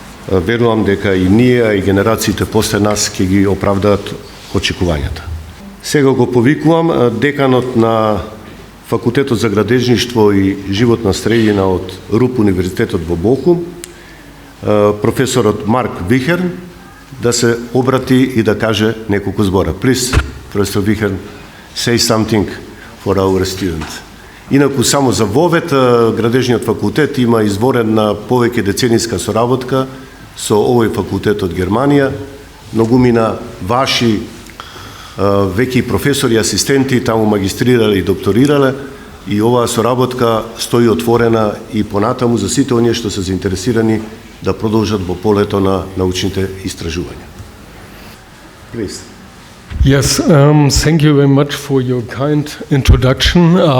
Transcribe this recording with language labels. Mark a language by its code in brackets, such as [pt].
[mk] Верувам дека и ние, и генерациите после нас ќе ги оправдаат очекувањата. Сега го повикувам деканот на Факултетот за градежништво и животна средина од РУП Универзитетот во Бохум, професорот Марк Вихерн, да се обрати и да каже неколку збора. [en] Please, професор Вихерн, say something for our students. [mk] Инаку само за ВОВЕТ, градежниот факултет има изворена повеќе децениска соработка со овој факултет од Германија. Многумина ваши веќе професори, асистенти таму магистрирале и докторирале, и оваа соработка стои отворена и понатаму за сите оние што се заинтересирани да продолжат во полето на научните истражувања. [en] Please. Yes, thank you very much for your kind introduction.